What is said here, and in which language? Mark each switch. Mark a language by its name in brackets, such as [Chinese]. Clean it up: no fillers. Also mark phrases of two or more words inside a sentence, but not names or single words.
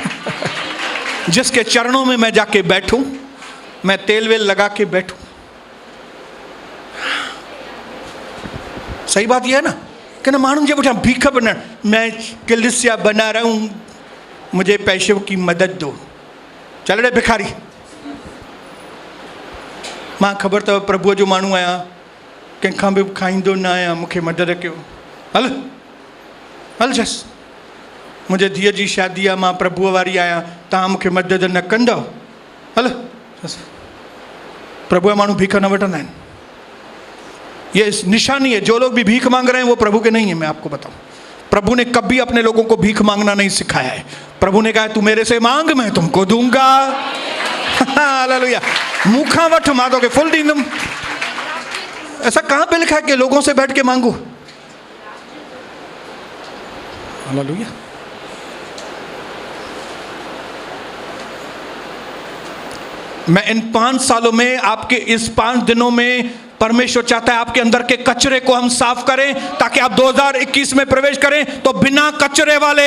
[Hindi] जिसके चरणों में मैं जाके बैठूं, मैं तेल वेल लगा के बैठूं। सही बात यह है ना कि ना मानू जब भीख बना, मैं कलीसिया बना रहा हूं, मुझे पैसों की मदद दो। चल रे भिखारी, [Sindhi] मां ख़बर अथव प्रभुअ जो माण्हू आहियां, कंहिंखां बि खाईंदो न आहियां, मूंखे मदद कयो। हल हल जस, मुंहिंजे धीअ जी शादी आहे, मां प्रभुअ वारी आहियां, तव्हां मूंखे मदद न कंदव? हल प्रभु माण्हू भीख न वठंदा आहिनि। [Hindi] ये निशानी है, जो लोग भी भीख मांग रहे हैं वो प्रभु के नहीं है। मैं आपको बताऊं, प्रभु ने कभी अपने लोगों को भीख मांगना नहीं सिखाया है। प्रभु ने कहा तू मेरे से मांग, मैं तुमको दूंगा। [Sindhi] हालेलुया। मुखा वठ मां तोखे फुल दींदुम। [Hindi] ऐसा कहां पे लिखा है कि लोगों से बैठ के मांगो? हालेलुया। मैं इन 5 सालों में, आपके इस 5 दिनों में परमेश्वर चाहता है आपके अंदर के कचरे को हम साफ करें, ताकि आप 2021 में प्रवेश करें तो बिना कचरे वाले।